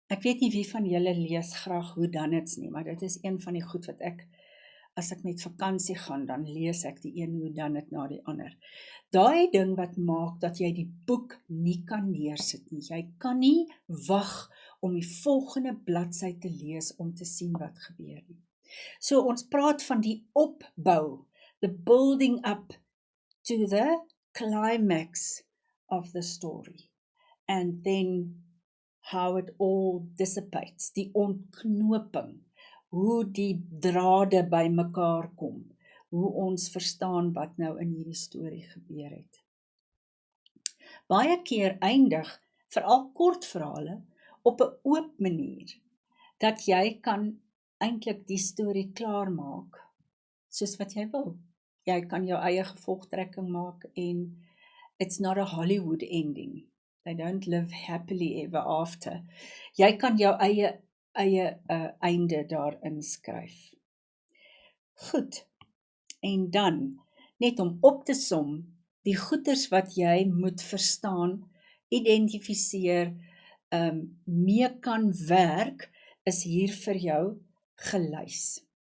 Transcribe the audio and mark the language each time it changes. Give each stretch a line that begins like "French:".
Afrikaans: Ek weet nie wie van julle lees graag whodunits nie, maar dit is een van die goed wat as ek met vakansie gaan, dan lees ek die een whodunit na die ander. Daai ding wat maak dat jy die boek nie kan neersit nie. Jy kan nie wag om die volgende bladsy te lees om te sien wat gebeur nie. So ons praat van die opbou,
English: the building up to the climax of the story, and then how it all dissipates,
Afrikaans: die ontknoping, hoe die drade by mekaar kom, hoe ons verstaan wat nou in hierdie storie gebeur het. Baie keer eindig, veral kortverhale, op 'n oop manier, dat jy kan eintlik die storie klaarmaak, soos wat jy wil. Jy kan jou eie gevolgtrekking maak en
English: it's not a Hollywood ending. They don't live happily ever after.
Afrikaans: Jy kan jou eie einde daarin skryf. Goed, en dan, net om op te som, die goeters wat jy moet verstaan, identifiseer, mee kan werk, is hier vir jou gelys.